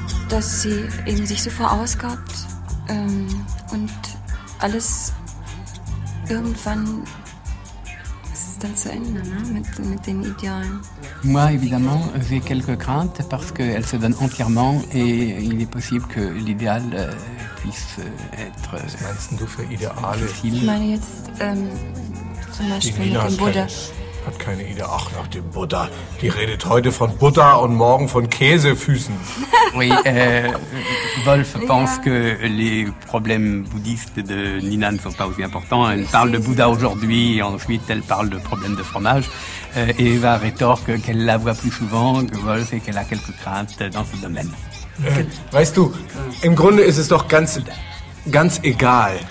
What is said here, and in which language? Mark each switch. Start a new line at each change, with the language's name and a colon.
German: Sich so verausgabt und alles irgendwann, was ist dann zu Ende, ne? mit den Idealen.
French: Moi, évidemment, j'ai quelques craintes parce qu'elle se donne entièrement et il est possible que l'idéal puisse être.
German: Was meinst du für Ideale? Ich meine jetzt zum Beispiel mit dem Buddha. Hat keine Idee. Ach, nach dem Buddha. Die redet heute von Buddha und morgen von Käsefüßen.
French: Oui, Wolf pense que les problèmes bouddhistes de Nina ne sont pas aussi importants. Elle parle de Bouddha aujourd'hui, et ensuite elle parle de problèmes de fromage. Et Eva rétorque qu'elle la voit plus souvent que Wolf et qu'elle a quelques craintes dans ce domaine.
German: Weißt du, im Grunde ist es doch ganz, ganz egal.